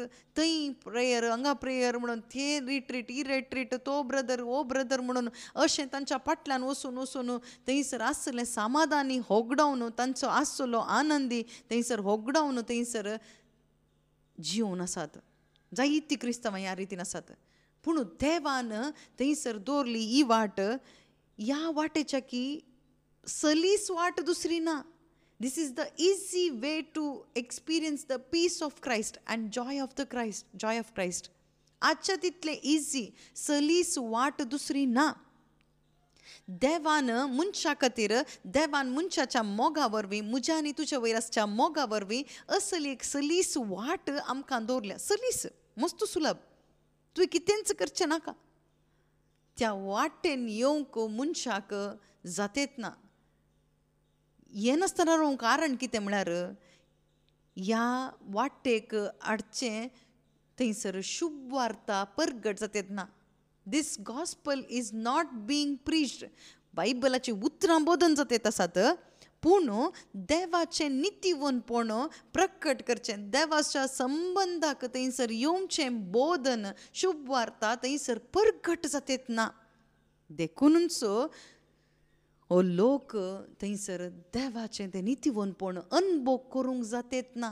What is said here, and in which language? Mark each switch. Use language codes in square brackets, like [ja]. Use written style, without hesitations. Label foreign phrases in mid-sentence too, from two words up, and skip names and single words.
[kok] थंय प्रेयर, हांगा प्रेयर म्हणून, थंय रिट्रीट, ही रिट्रीट, तो ब्रदर, वो ब्रदर म्हणून अशें तांच्या फाटल्यान वचून वचून थंयसर आसलें समाधानी होगडावन, तांचो आसलो आनंदी थंयसर होगडावन थंयसर जिवन आसात. जायतीं क्रिस्तांवां ह्या रितीन आसात. पूण देवान थंयसर दवरली ही वाट. ह्या वाटेच्या की सलीस वाट दुसरी ना. [en] This is the easy way to experience the peace of Christ and joy of the Christ, joy of Christ. [kok] आजच्या तितलें इजी, सलीस वाट दुसरी ना. देवान मनशा खातीर, देवान मनशाच्या मोगा वरवीं, म्हज्या आनी तुज्या वयर आसच्या मोगा वरवीं असली एक सलीस वाट आमकां दवरल्या. सलीस, मस्त सुलभ. तुवें कितेंच करचें नाका. त्या वाटेन येवंक मनशाक जातेत ना. हें नासतना रावंक कारण कितें म्हळ्यार ह्या वाटेक हाडचें थंयसर शुभ वार्ता परगट जातेत ना. [en] This gospel is not being preached. [kok] बायबलाची उतरां बोधन जातेत आसात, पूण देवाचें नितीवनपण प्रकट करचें, देवाच्या संबंधाक थंयसर येवचें बोधन, शुभ वार्ता थंयसर परगट जातेत ना. देखूनच हो लोक थंयसर देवाचें तें नितीवनपण अनुभव करूंक जातेत ना.